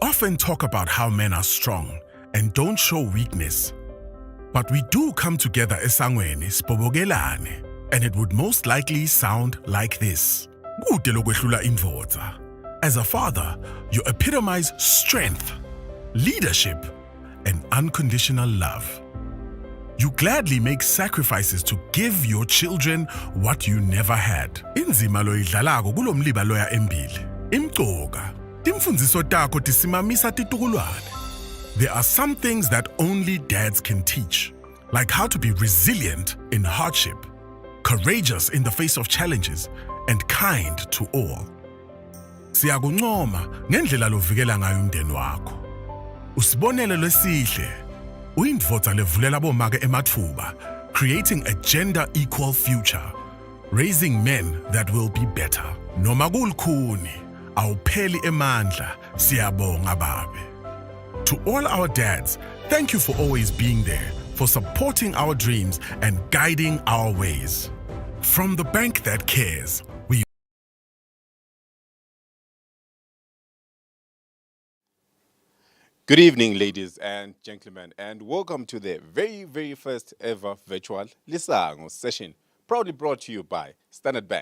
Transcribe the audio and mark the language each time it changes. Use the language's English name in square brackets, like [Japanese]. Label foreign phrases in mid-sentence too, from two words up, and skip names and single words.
[English] often talk about how men are strong and don't show weakness. But we do come together [Swati] esangweni sibobokelane, [English] and it would most likely sound like this. [Swati] Kude lokwehlula indvodza. [English] As a father, you epitomize strength, leadership, and unconditional love. You gladly make sacrifices to give your children what you never had. [Swati] Inzima loyidlalako kulomliba loya embili. Imcoka. Timfundziso takho tisimamisa titukulwane. [English] There are some things that only dads can teach, like how to be resilient in hardship, courageous in the face of challenges, and kind to all. [Swati] Siyakuncoma ngendlela lovikela ngayo umndeni wakho. Usibonele lesihle, uyindvodza levulela bomake ematfuba, [English] creating a gender-equal future, raising men that will be better. [Swati] Noma kulukhuni, awupheli emandla, siyabonga babe. [English] To all our dads, thank you for always being there, for supporting our dreams and guiding our ways. From the bank that cares, we... Good evening, ladies and gentlemen, and welcome to the very, very first ever virtual Lisango session, proudly brought to you by Standard Bank.